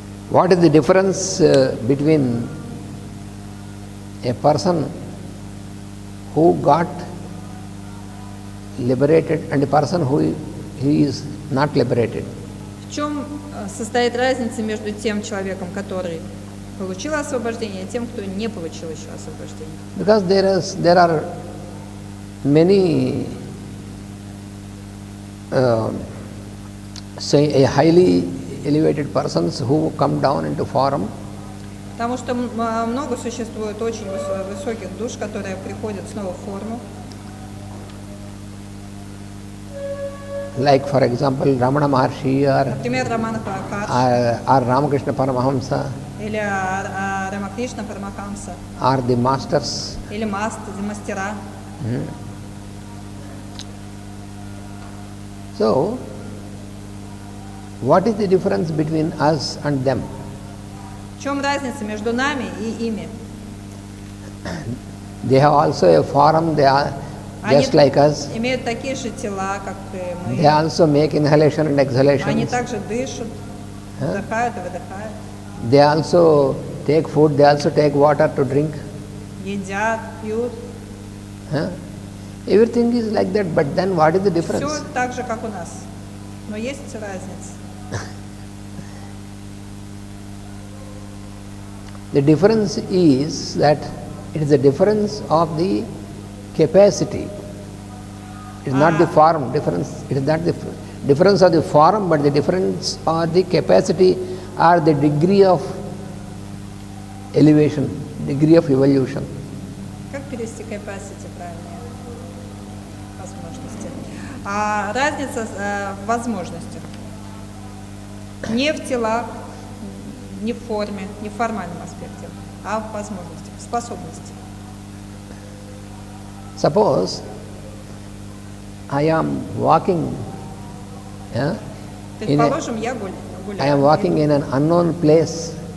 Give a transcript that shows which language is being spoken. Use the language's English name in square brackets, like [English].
[English] What is the difference between a person who got liberated and a person who is not liberated? [Russian] В чем состоит разница между тем человеком, который получил освобождение, и тем, кто не получил еще освобождение? [English] Because there are many say a highly elevated persons who come down into form, [Russian] Потому что много существует очень высоких душ, которые приходят снова в форму. [English] like for example Ramana Maharshi [Russian] Например, Рамана Махарадж [English] or Ramakrishna Paramahamsa [Russian] или Рамакришна Парамахамса, [English] or the masters. [Russian] или мастера. [English] So What is the difference between us and them? [Russian] В чем разница между нами и ими? [English] They have also a form, they are just [Russian] Они [English] like us. [Russian] имеют такие же тела, как и мы. [English] They also make inhalation and [Russian] Они [English] exhalation. [Russian] также дышат, вдыхают и выдыхают. [English] They also take food, they also take water to drink. [Russian] Едят, пьют. Huh? [English] Everything is like that, but then what is the difference? [Russian] Все так же, как у нас. Но есть разница. [English] The difference is that it is the difference of the capacity. It is not the form difference. It is not the difference of the form, but the difference or the capacity or the degree of elevation, degree of evolution. [Russian] Как перевести capacity правильно? Возможности. А разница в возможностях. Не в телах, не в форме, не в формальном аспекте, а в возможностях, в способности. [English] Suppose I am walking, yeah, [Russian] Предположим, я [English] I am [Russian] гуляю, [English] walking in an unknown place,